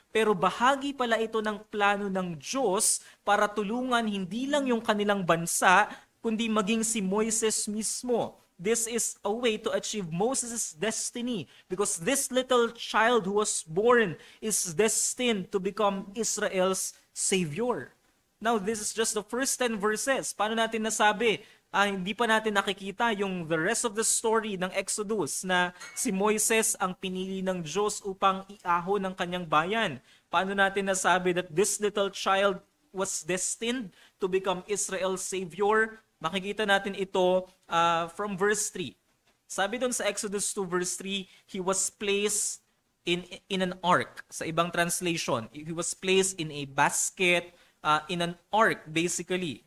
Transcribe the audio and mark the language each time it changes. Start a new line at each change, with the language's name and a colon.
Filipino: Pero bahagi pala ito ng plano ng Diyos para tulungan hindi lang yung kanilang bansa, kundi maging si Moises mismo.
English: This is a way to achieve Moses' destiny because this little child who was born is destined to become Israel's Savior. Now, this is just the first 10 verses.
Filipino: Paano natin nasabi? Hindi pa natin nakikita yung
English: the rest of the story
Filipino: ng Exodus na si Moises ang pinili ng Diyos upang iahon ng kanyang bayan. Paano natin nasabi
English: that this little child was destined to become Israel's Savior?
Filipino: Makikita natin ito
English: from verse 3.
Filipino: Sabi doon sa
English: Exodus 2 verse 3, he was placed in an ark.
Filipino: Sa ibang
English: translation, he was placed in a basket, in an ark, basically.